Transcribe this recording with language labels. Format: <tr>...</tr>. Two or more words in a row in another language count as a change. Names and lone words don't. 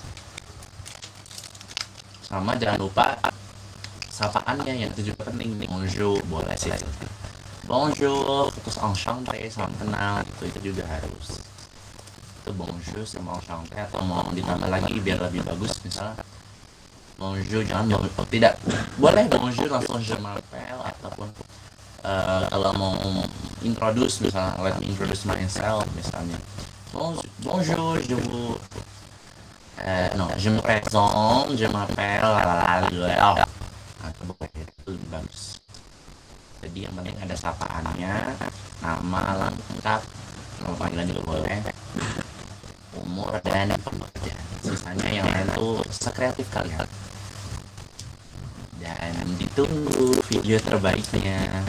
<id>Sama jangan lupa sapaannya yang itu juga penting. Bonjour boleh sih. Bonjour, terus enchanté, salam kenal, itu juga harus. Itu bonjour sama enchanté atau mau ditambah lagi biar lebih bagus misalnya bonjour jangan tidak boleh bonjour langsung</id> <fr>je m'appelle</fr> <id>ataupun kalau mau introduce misalnya</id> <en>let me introduce myself</en> <id>misalnya</id> <fr>bonjour je vous non je me présente je m'appelle lalala</fr> <id>atau boleh itu lebih bagus. Jadi yang penting ada sapaannya, nama lengkap, nama panggilan juga boleh, umur dan pekerjaan. Sisanya yang lain tuh sekreatif kalian. Dan ditunggu video terbaiknya.</id>